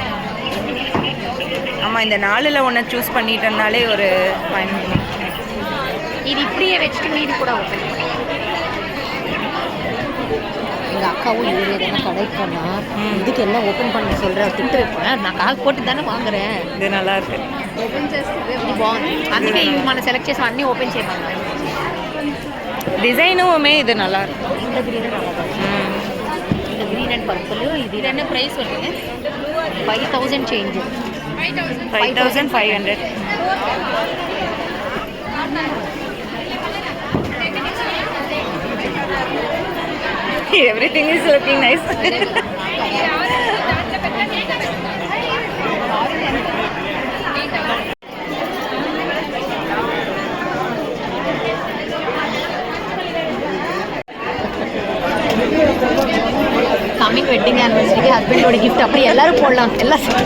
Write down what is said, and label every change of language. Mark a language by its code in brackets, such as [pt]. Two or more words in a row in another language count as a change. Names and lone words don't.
[ta] ஆமா, இந்த 4ல் ஒன்று சூஸ் பண்ணிட்டோம்னாலே ஒரு ஃபைன். இது இப்படியே வச்சுட்டு மீதி கூட ஓப்பன் பண்ணி எங்கள் அக்காவும் இவர் எதனா கடைக்கு போனால் இதுக்கு எல்லாம் ஓப்பன் பண்ண சொல்கிறேன், திட்டு வைப்பேன். நான் கால் போட்டு தானே வாங்குறேன். இது நல்லா இருக்கு. [te] ఓపెన్ చేస్తే బాగుంది. అందుకే ఇవి మన సెలెక్ట్ చేసి అన్నీ ఓపెన్ చేయమన్నారు. [ta] டிசைனுமே இது நல்லா இருக்கு. இந்த க்ரீன் நல்லா இருக்கு. இந்த [en] green and purple. [ta] இது என்ன ப்ரைஸ் வருது? 5000 சேஞ்ச். 5500. [en] Everything is looking nice. coming wedding anniversary [ta] ஹஸ்பண்டோட கிஃப்ட் அப்படி எல்லாரும் போடலாம். எல்லாம்